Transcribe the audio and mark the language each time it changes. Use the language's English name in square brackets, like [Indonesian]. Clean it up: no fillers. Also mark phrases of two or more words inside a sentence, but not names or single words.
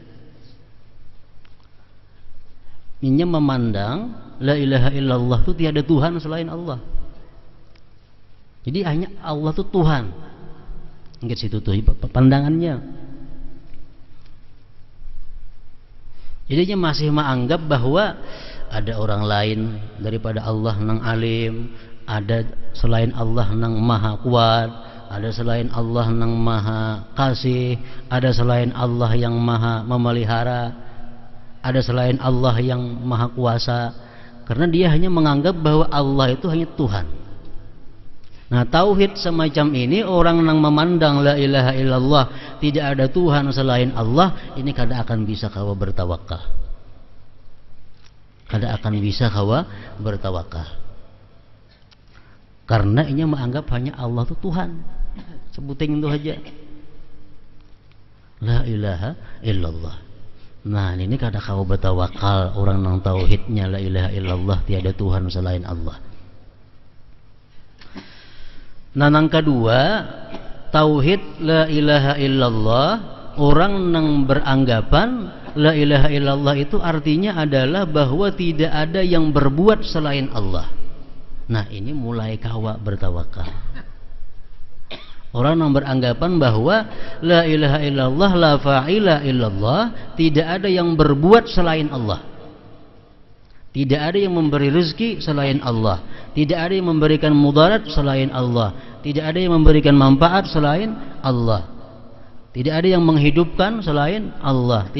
[Indonesian] Ini memandang [Arabic] la ilaha illallah [Indonesian] itu tiada Tuhan selain Allah. Jadi hanya Allah itu Tuhan. [Banjar] Nyinggat situ tuh pandangannya. [Indonesian] Jadinya masih menganggap bahwa ada orang lain daripada Allah nang alim, ada selain Allah nang maha kuat, ada selain Allah nang maha kasih, ada selain Allah yang maha memelihara, ada selain Allah yang maha kuasa. Karena dia hanya menganggap bahwa Allah itu hanya Tuhan. Nah, tauhid semacam ini, orang yang memandang [Arabic] la ilaha illallah, [Indonesian] tidak ada Tuhan selain Allah, [Banjar] ini kada akan bisa kawa bertawakal. Kada akan bisa kawa bertawakal. [Indonesian] Karena ini menganggap hanya Allah itu Tuhan. Sebutin itu aja. [Arabic] La ilaha illallah. [Banjar] Nah, ini kada kawa bertawakal orang yang tauhidnya [Arabic] la ilaha illallah, [Indonesian] tiada Tuhan selain Allah. Nah, yang kedua, tauhid [Arabic] la ilaha illallah, [Indonesian] orang yang beranggapan [Arabic] la ilaha illallah [Indonesian] itu artinya adalah bahwa tidak ada yang berbuat selain Allah. [Banjar] Nah, ini mulai kawa bertawakal. [Indonesian] Orang yang beranggapan bahwa [Arabic] la ilaha illallah, la fa'ila illallah, [Indonesian] tidak ada yang berbuat selain Allah. Tidak ada yang memberi rezeki selain Allah. Tidak ada yang memberikan mudarat selain Allah. Tidak ada yang memberikan manfaat selain Allah. Tidak ada yang menghidupkan selain Allah.